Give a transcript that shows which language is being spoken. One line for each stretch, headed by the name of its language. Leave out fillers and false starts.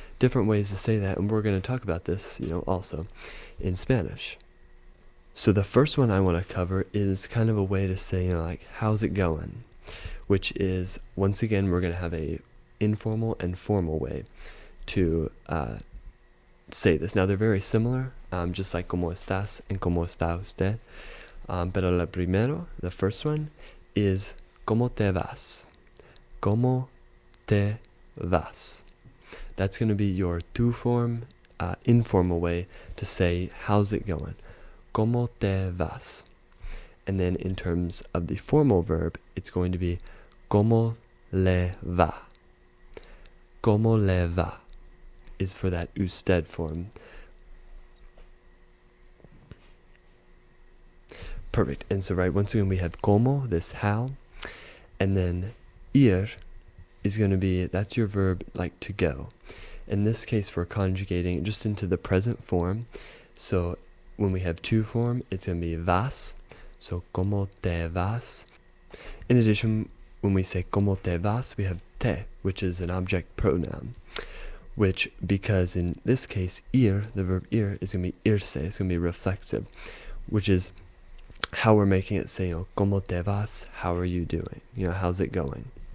English: Different ways to say that, and we're going to talk about this, also in Spanish. So the first one I want to cover is kind of a way to say, like, how's it going? Which is, once again, we're going to have a informal and formal way to say this. Now, they're very similar, just like
Spanish: ¿Cómo estás?
English: And
Spanish: ¿Cómo está usted? Pero la primero,
English: the first one, is
Spanish: ¿Cómo te vas? ¿Cómo te vas?
English: That's going to be your tú form, informal way to say, how's it going?
Spanish: ¿Cómo te vas?
English: And then in terms of the formal verb, it's going to be
Spanish: ¿Cómo le va? ¿Cómo le va?
English: Is for that usted form. Perfect. And so, right, once again, we have ¿Cómo, this how, and then ir is going to be, that's your verb, like to go. In this case, we're conjugating just into the present form. So when we have to form, it's going to be vas. So
Spanish: ¿Cómo te vas?
English: In addition, when we say ¿Cómo te vas? We have te, which is an object pronoun. Which, because in this case, ir, the verb ir, is going to be irse, it's going to be reflexive, which is how we're making it say,
Spanish: ¿Cómo te vas?
English: How are you doing? How's it going?